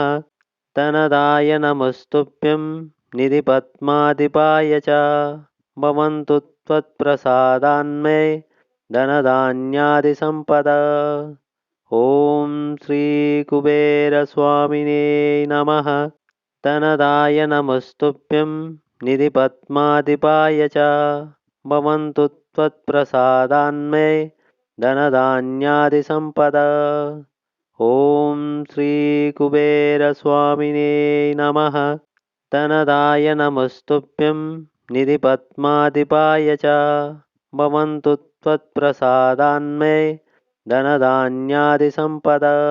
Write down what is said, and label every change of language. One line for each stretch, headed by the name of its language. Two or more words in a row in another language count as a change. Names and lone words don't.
Sanskrit: ధనదాయ నమస్తుభ్యం నిధి పద్మాధిపాయ చ భవంతు త్వత్ప్రసాదాన్మే ధనధాన్యాది సంపద. ఓం శ్రీ కుబేర స్వామినే నమః. ధనదాయ నమస్తుభ్యం నిధి పద్మాధిపాయ చ భవంతు త్వత్ప్రసాదాన్మే धनधान्यादिसम्पदा। ॐ श्रीकुबेरस्वामिने नमः। धनदाय नमस्तुभ्यं निधिपद्माधिपाय च। भवन्तु त्वत्प्रसादान्मे धनधान्यादिसम्पदा।